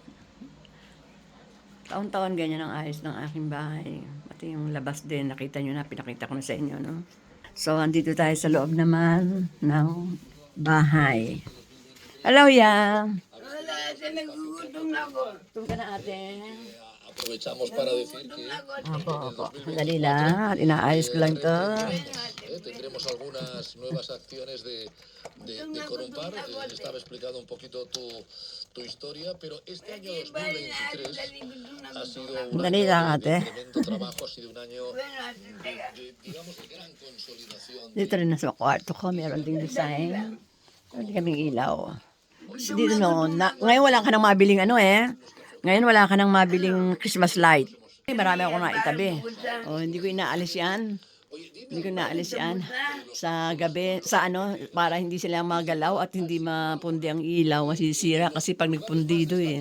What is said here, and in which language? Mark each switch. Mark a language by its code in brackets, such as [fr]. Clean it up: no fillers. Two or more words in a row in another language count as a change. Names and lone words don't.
[tl] Taon-taon ganyan ang ayos ng aking bahay. Pati yung labas din, nakita nyo na, pinakita ko na sa inyo, no? So, andito tayo sa loob naman ng bahay. Hello, ya. Wala, nagugutom na ako. Tum ka na, ate. [es] Aprovechamos para decir que [tl] Opo. Sandali lang. Inaayos ko lang to. [es] tendremos algunas nuevas acciones de Corumpar. Estaba explicando un poquito tu historia, pero este año 2023 ha sido un [tl] Sandali [es] año [tl] lang, [es] de [tl] ate. [es] tremendo trabajo, ha sido un año digamos, de gran consolidación. [tl] Dito rin na sa kwarto ko, meron ding design. Meron kaming ilaw. So, dito ngayon wala ka nang mabiling Ngayon wala ka nang mabiling [en] Christmas light. [tl] Marami ako na itabi. Hindi ko inaalis yan. Hindi ko inaalis yan sa gabi, para hindi sila magalaw at hindi mapundi ang ilaw, masisira kasi pag nagpundido eh.